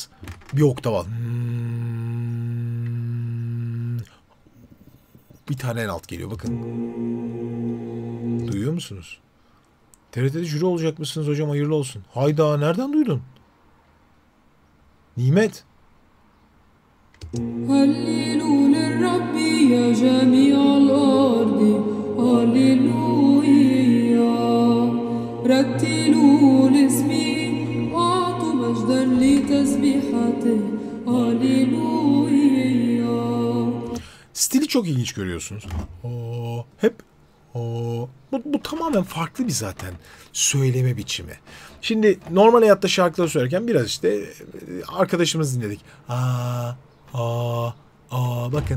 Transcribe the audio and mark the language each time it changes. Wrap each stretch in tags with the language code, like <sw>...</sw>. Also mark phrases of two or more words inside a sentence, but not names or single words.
<tr>Bir oktav al. Bir tane en alt geliyor. Bakın. Duyuyor musunuz? TRT'de jüri olacak mısınız hocam? Hayırlı olsun. Hayda, nereden duydun? Nimet.</tr> <ar>هللوا للرب يا جميع الأرض هللويا رتلوا لاسمه أعطوا مجدا لتسبيحته هللويا.</ar> <tr>Stili çok ilginç görüyorsunuz. Hep bu tamamen farklı bir zaten söyleme biçimi. Şimdi normal hayatta şarkıları söylerken biraz işte arkadaşımız dinledik. Bakın.</tr>